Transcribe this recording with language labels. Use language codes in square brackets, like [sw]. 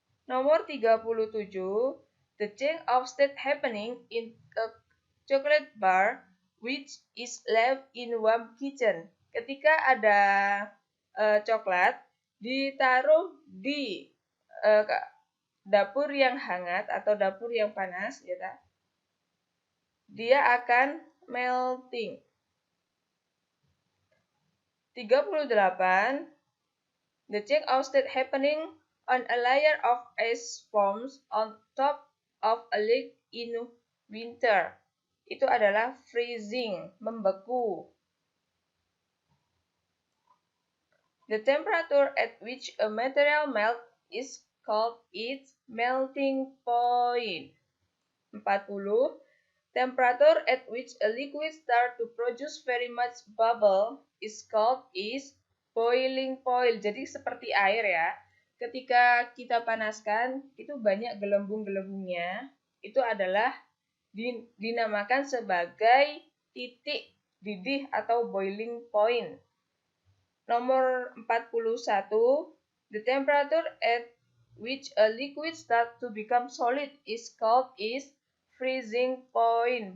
[id] Nomor 37, [en] the change of state happening in a chocolate bar which is left in warm kitchen. [id] Ketika ada coklat ditaruh di dapur yang hangat atau dapur yang panas, ya, dia akan melting. 38. [en] The change of state happening on a layer of ice forms on top of a lake in winter [id] itu adalah freezing, membeku. [en] The temperature at which a material melts is called its melting point. 40. Temperature at which a liquid starts to produce very much bubble is called its boiling point. [id] Jadi seperti air ya. Ketika kita panaskan, itu banyak gelembung-gelembungnya. Itu adalah dinamakan sebagai titik didih atau boiling point. Nomor 41, [en] the temperature at which a liquid starts to become solid is called its freezing point.